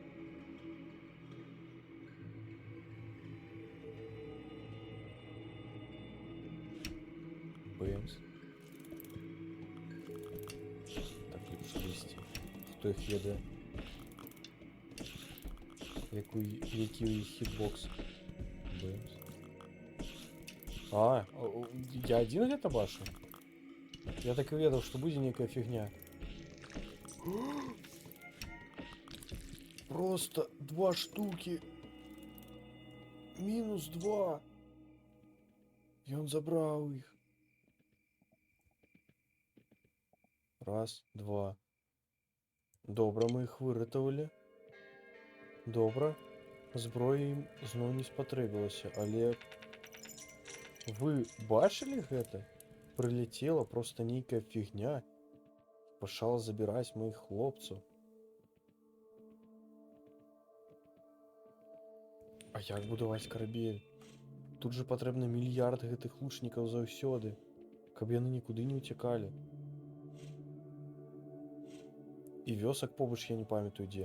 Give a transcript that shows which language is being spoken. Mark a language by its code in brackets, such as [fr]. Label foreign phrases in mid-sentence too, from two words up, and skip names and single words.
[be] Бэмс. Так лепш лісці. Хто іх ведае? Які ў іх хітбокс? Бэмс. А, я адзін гэта бачу? [ru] Я так и ведал, что будет некая фигня. Просто 2 штуки. Минус 2. И он забрал их. Раз, два. [be] Добра, мы их выратавалі. Добра. Зброя ім зноў не спатрэбілася, але вы бачылі гэта? [ru] Прилетела просто нейкая фигня. Пошла забирать моих хлопцев. [be] А як будаваць карабель? Тут же патрэбна мільярд гэтых лучнікаў заўсёды, каб яны нікуды не ўцякалі. І вёсак побач я не памятаю дзе.